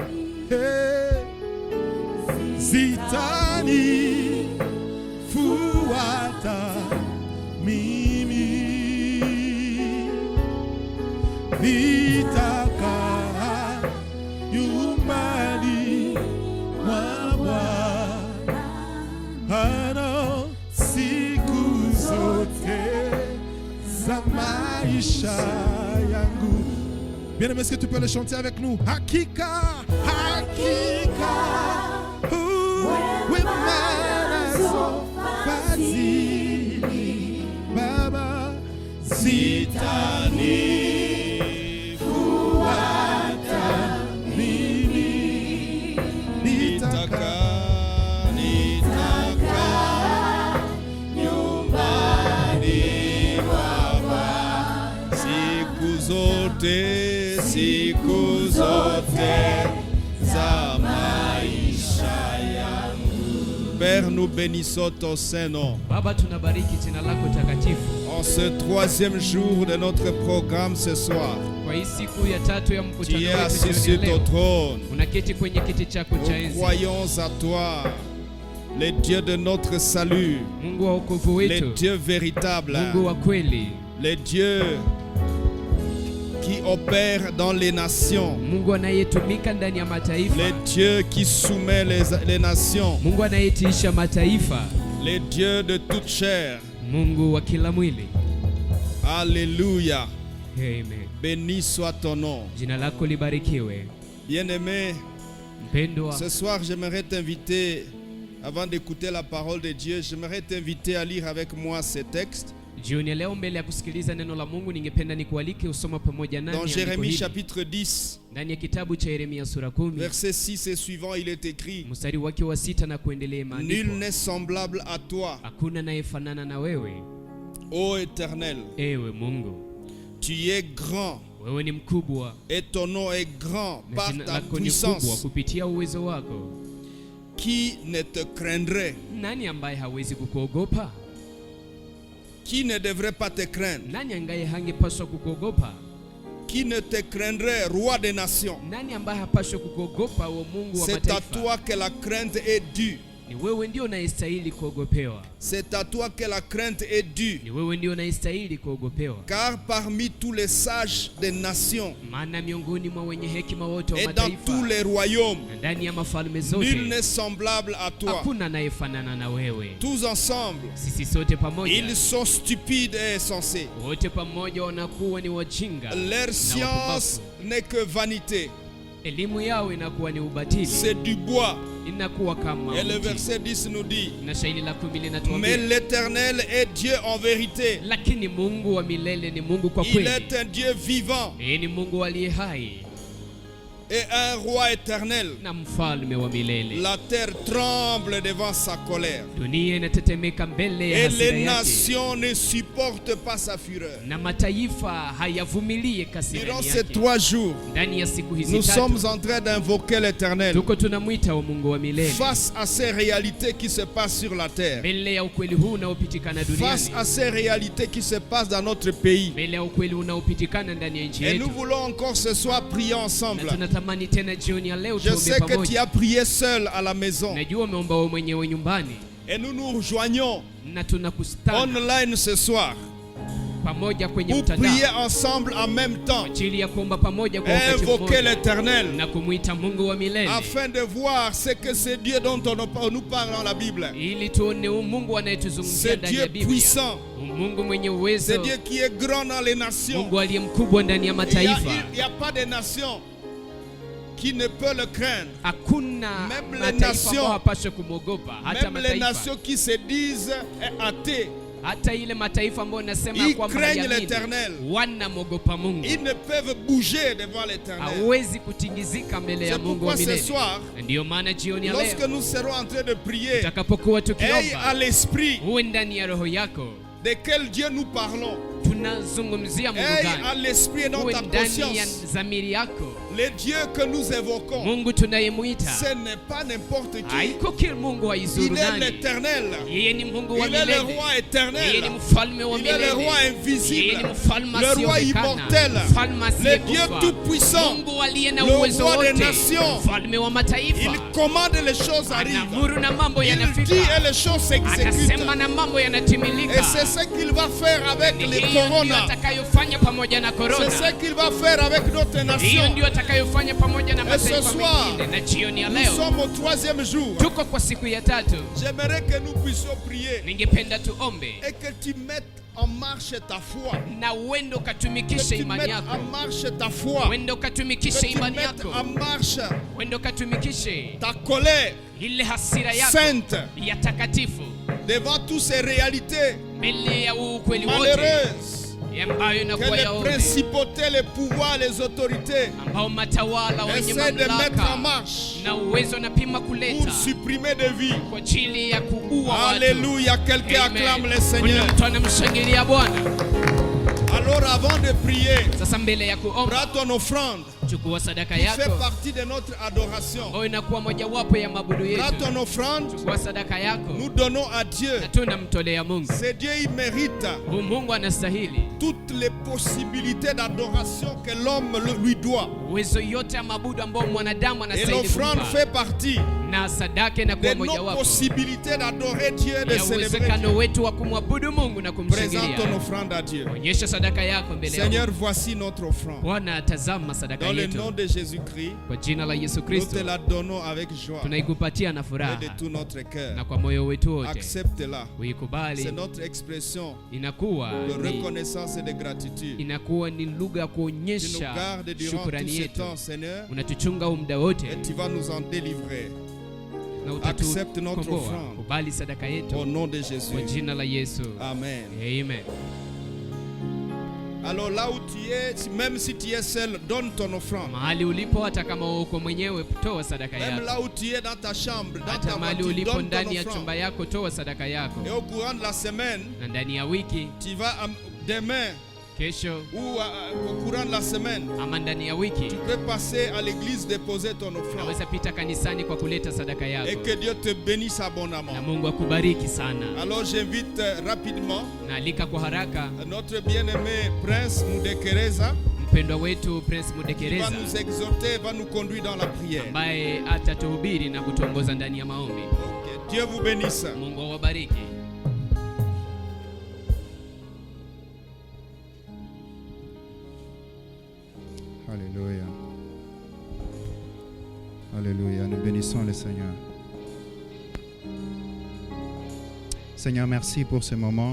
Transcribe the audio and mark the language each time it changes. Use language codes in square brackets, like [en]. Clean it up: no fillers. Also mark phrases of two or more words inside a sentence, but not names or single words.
[sw] zitanifuata mimi, nitakaa nyumbani mwa Bwana siku zote za maisha yangu. [fr] Bien-aimé, est-ce que tu peux le chanter avec nous? [sw] Hakika, hakika, wema nazo fadhili Baba zitanifuata mimi, nitakaa nyumbani mwa Bwana siku zote za maisha yangu. [fr] Père, nous bénissons ton Saint-Nom. [sw] Baba, tunabariki jina lako takatifu. [fr] En ce troisième jour de notre programme ce soir, [sw] Kwa hii siku ya tatu ya mkutano [fr] tu es [sw] wetu [fr] assis [sw] jioni [fr] sur [sw] ya [fr] ton [sw] leo, [fr] trône. [sw] unaketi kwenye kiti chako cha [fr] Nous [sw] enzi. [fr] croyons à toi, le Dieu de notre salut, [sw] Mungu wa wokovu [fr] le [sw] wetu, [fr] Dieu véritable, [sw] Mungu wa kweli, [fr] le Dieu qui opère dans les nations, [sw] Mungu anayetumika ndani ya mataifa, [fr] le Dieu qui soumet les nations, [sw] Mungu anayetiisha mataifa, [fr] le Dieu de toute chair. [sw] Mungu wa kila mwili. [fr] Alléluia. [sw] Amen. [fr] Béni soit ton nom. [sw] Jina lako libarikiwe. [fr] Bien-aimé, [sw] Mpendwa, [fr] ce soir j'aimerais t'inviter, avant d'écouter la parole de Dieu, j'aimerais t'inviter à lire avec moi ces textes. [sw] jioni ya leo mbele ya kusikiliza neno la Mungu, ningependa nikualike usoma pamoja nami [fr] Dans Jérémie chapitre 10, [sw] ndani ya kitabu cha Yeremia sura 10 [fr] verset 6 et suivant, il est écrit: [sw] mstari wake wa 6 na kuendelea, [fr] Nul [sw] imeandikwa, [fr] n'est semblable à toi, [sw] hakuna anayefanana na wewe, [fr] ô Éternel. [sw] ewe Mungu. [fr] Tu es grand [sw] Wewe ni mkubwa [fr] et ton nom est grand [sw] na [fr] par [sw] jina [fr] ta [sw] lako ni kubwa [fr] puissance. [sw] kupitia uwezo wako. [fr] Qui ne te craindrait? [sw] Nani ambaye hawezi kukuogopa? [fr] Qui ne devrait pas te craindre? [sw] Nani ambaye hangepaswa kukuogopa? [fr] Qui ne te craindrait, roi des nations? [sw] Nani ambaye hapaswa kukuogopa, wa Mungu wa [fr] C'est à [sw] mataifa? [fr] toi que la crainte est due. [sw] Ni wewe ndio unayestahili kuogopewa. [fr] C'est à toi que la crainte est due. [sw] Ni wewe ndio unayestahili kuogopewa. [fr] Car parmi tous les sages des nations [sw] Maana miongoni mwa wenye hekima wote wa [fr] et dans tous [sw] mataifa [fr] les royaumes, [sw] na ndani ya mafalme [fr] nul [sw] zote [fr] n'est semblable à toi. [sw] hakuna anayefanana na wewe. [fr] Tous ensemble, [sw] Sisi sote pamoja, [fr] ils sont stupides et insensés. [sw] wote pamoja wanakuwa ni wajinga [fr] Leur [sw] na [fr] science [sw] wapumbavu. [fr] n'est que vanité. [sw] Elimu yao inakuwa ni ubatili, [fr] C'est du bois. [sw] inakuwa kama [fr] Et le [sw] mti. [fr] verset 10 nous dit: [sw] Na shairi la 10 [fr] Mais [sw] linatuambia, [fr] l'Éternel est Dieu en vérité. [sw] lakini Mungu wa milele ni Mungu kwa [fr] Il [sw] kweli. [fr] est un Dieu vivant [sw] Yeye ni Mungu aliye hai [fr] et un roi éternel. [sw] na mfalme wa milele. [fr] La terre tremble devant sa colère. [sw] Dunia inatetemeka mbele ya [fr] Et [sw] hasira [fr] les [sw] yake, [fr] nations ne supportent pas sa fureur. [sw] na mataifa hayavumilie [fr] Durant [sw] kasirani [fr] ces [sw] yake. [fr] 3 jours, [sw] Ndani ya siku hizi [fr] nous sommes [sw] tatu [fr] en train d'invoquer l'Éternel [sw] tuko tunamwita wa Mungu wa milele [fr] face à ces réalités qui se passent sur la terre, [sw] mbele ya ukweli huu unaopitikana [fr] face [sw] duniani, [fr] à ces réalités qui se passent dans notre pays. [sw] mbele ya ukweli unaopitikana ndani ya nchi [fr] Et nous [sw] yetu. [fr] voulons encore ce soir prier [sw] Na [fr] ensemble. [sw] tunatamani tena jioni ya leo [fr] Je [sw] tuombe [fr] sais que tu [sw] pamoja. [fr] as prié seul à la maison. [sw] Najua umeomba wewe mwenyewe nyumbani, [fr] Et nous nous rejoignons [sw] na tunakustana [fr] online ce soir [sw] pamoja kwenye [fr] pour prier [sw] mtandao [fr] ensemble en même temps [sw] ajili ya kuomba pamoja kwa [fr] et [sw] wakati [fr] invoquer [sw] mmoja [fr] l'Éternel [sw] na kumwita Mungu wa milele, [fr] afin de voir ce que c'est Dieu dont on nous parle dans la Bible. [sw] ili tuone Mungu anayetuzungumzia [fr] C'est [sw] ndani [fr] Dieu [sw] ya Biblia, [fr] puissant, [sw] Mungu mwenye [fr] c'est [sw] uwezo, [fr] Dieu qui est grand dans les nations. [sw] Mungu aliye mkubwa ndani ya [fr] Il n'y [sw] mataifa. [fr] a pas de nation qui ne peut le craindre. [sw] Hakuna [fr] Même les [sw] mataifa [fr] nations- [sw] ambayo hapaswi kumwogopa, hata [fr] Même les [sw] mataifa, [fr] nations qui se disent athées, [sw] hata ile mataifa ambayo nasema [fr] ils [sw] kwamba [fr] craignent [sw] hayaamini, [fr] l'Éternel. [sw] wanamwogopa Mungu, [fr] Ils ne peuvent bouger devant l'Éternel. [sw] hawezi kutingizika mbele ya [fr] C'est [sw] Mungu wa [fr] pourquoi ce [sw] milele. [fr] soir, [sw] Ndiyo maana jioni ya [fr] lorsque [sw] leo [fr] nous serons en train de prier, [sw] tutakapokuwa [fr] aie à [sw] tukiomba, [fr] l'esprit [sw] uwe ndani ya roho yako, [fr] de quel Dieu nous parlons. [sw] tunazungumzia Mungu [fr] Aie à [sw] gani, [fr] l'esprit et dans [sw] uwe [fr] ta [sw] ndani ya [fr] conscience [sw] dhamiri yako, [fr] Le Dieu que nous évoquons, [sw] Mungu tunayemwita [fr] ce n'est pas n'importe qui. [sw] haiko kila Mungu wa izuru [fr] Il est [sw] nani. [fr] l'Éternel. [sw] Yeye ni Mungu wa [fr] Il est le [sw] milele. [fr] roi éternel. [sw] Yeye ni mfalme wa [fr] Il est le [sw] milele. [fr] roi [sw] Yeye ni [fr] invisible. [sw] mfalme [fr] Le roi [sw] asiyeonekana. [fr] immortel. [sw] Mfalme [fr] Le Dieu [sw] asiyekufa. [fr] tout-puissant. [sw] Mungu aliye na [fr] Le [sw] uwezo [fr] roi des [sw] wote. [fr] nations. [sw] Mfalme wa mataifa. [fr] Il commande les choses arrivent. [sw] Anamuru na mambo [fr] Il [sw] yanafika. [fr] dit et les choses s'exécutent. [sw] Anasema na mambo yanatimilika. [fr] Et c'est ce qu'il va faire avec les [sw] Hiyo ndio [fr] coronas. [sw] atakayofanya pamoja na [fr] C'est [sw] korona. [fr] ce qu'il va faire avec d'autres [sw] Hiyo [fr] nations. [sw] ndio atakayofanya pamoja na [fr] Et ce [sw] mataifa [fr] soir, [sw] mengine. Na jioni ya [fr] Nous [sw] leo [fr] sommes au 3e jour. [sw] tuko kwa siku ya tatu. [fr] J'aimerais que nous puissions prier [sw] Ningependa tuombe [fr] et que tu mettes en marche ta foi. [sw] na uende [fr] Que [sw] ukatumikishe [fr] tu [sw] imani [fr] mettes [sw] yako. [fr] en marche ta foi. [sw] Uende [fr] Que [sw] ukatumikishe [fr] tu [sw] imani [fr] mettes [sw] yako. [fr] en marche [sw] Uende ukatumikishe [fr] ta colère [sw] ile hasira yako [fr] sainte [sw] ya takatifu [fr] devant toutes ces réalités [sw] mbele ya ukweli wote [fr] malheureuses [sw] ambayo [fr] que [sw] inakuwa [fr] les [sw] ya wote, [fr] principautés, les pouvoirs, les autorités [sw] ambao matawala wenye [fr] essaient de mettre en [sw] mamlaka [fr] marche [sw] na uwezo napima [fr] pour [sw] kuleta [fr] supprimer des vies. [sw] kwa ajili ya kuua watu. [fr] Alléluia, quelqu'un [sw] Amen. [fr] acclame le [sw] Kuna [fr] Seigneur. [sw] mtu anamshangilia Bwana. [fr] Alors avant de prier, [sw] Sasa mbele ya kuomba, [fr] prends ton offrande [sw] chukua sadaka [fr] qui fait [sw] yako [fr] partie de notre adoration. [sw] ambayo inakuwa mojawapo ya mabudu [fr] Prends [sw] yetu. [fr] ton offrande, [sw] Chukua sadaka yako [fr] nous donnons à Dieu. [sw] na tunamtolea Mungu. [fr] C'est Dieu, il mérite [sw] Huyu Mungu anastahili [fr] toutes les possibilités d'adoration que l'homme lui doit. [sw] uwezo yote ya mabudu ambao mwanadamu [fr] Et [sw] anastahili [fr] l'offrande [sw] kumpa, [fr] fait partie [sw] na sadaka inakuwa [fr] de nos [sw] mojawapo [fr] possibilités d'adorer Dieu et de [sw] ya [fr] célébrer [sw] uwezekano [fr] Dieu. [sw] wetu wa kumwabudu Mungu na [fr] Présente ton [sw] kumshangilia. [fr] offrande à Dieu. [sw] Onyesha sadaka yako mbele ya [fr] Seigneur, [sw] Mungu. [fr] voici notre offrande. [sw] Bwana, tazama sadaka [fr] Dans le [sw] yetu [fr] nom de Jésus-Christ, [sw] kwa jina la Yesu [fr] nous [sw] Kristo, [fr] te la donnons avec joie [sw] tunaikupatia na [fr] et de [sw] furaha [fr] tout notre [sw] na [fr] cœur. [sw] kwa moyo wetu wote. [fr] Accepte-la. [sw] Uikubali, [fr] C'est notre expression [sw] inakuwa [fr] de [sw] ni, [fr] reconnaissance et de gratitude. [sw] inakuwa ni lugha ya [fr] Tu nous [sw] kuonyesha [fr] gardes durant tout [sw] shukrani [fr] ce [sw] yetu. [fr] temps, Seigneur, [sw] Unatuchunga huu muda wote [fr] et tu vas nous en délivrer. [sw] na [fr] Accepte notre [sw] utatukomboa. [fr] offrande. [sw] Kubali sadaka [fr] Au [sw] yetu [fr] nom de Jésus. [sw] kwa jina la Yesu. [fr] Amen. [sw] Amen. [fr] Alors là où tu es, même si tu es seul, donne ton offrande. [sw] Mahali ulipo, hata kama uko mwenyewe, toa sadaka [fr] Même [sw] yako. [fr] là où tu es dans ta chambre, dans [sw] Hata [fr] ta [sw] mahali [fr] voiture, [sw] ulipo [fr] donne ton [sw] ndani ya [fr] offrande. [sw] chumba yako, toa sadaka yako. [fr] Et au courant de la semaine, [sw] Na ndani ya wiki, [fr] tu vas demain [sw] kesho [fr] ou au courant de la semaine, [sw] ama ndani ya wiki, [fr] tu peux passer à l'église déposer ton offrande. [sw] unaweza pita kanisani kwa kuleta sadaka [fr] Et [sw] yako, [fr] que Dieu te bénisse [sw] na [fr] abondamment. [sw] Mungu akubariki sana. [fr] Alors j'invite rapidement [sw] Naalika kwa haraka [fr] notre bien-aimé Prince Mudekereza [sw] mpendwa wetu Prince [fr] qui va [sw] Mudekereza [fr] nous exhorter, va nous conduire dans la prière. [sw] ambaye atatuhubiri na kutuongoza ndani ya maombi. [fr] Que Dieu vous bénisse. [sw] Mungu awabariki. [fr] Alléluia. [sw] Alléluia. [fr] Nous bénissons le Seigneur. Seigneur, merci pour ce moment.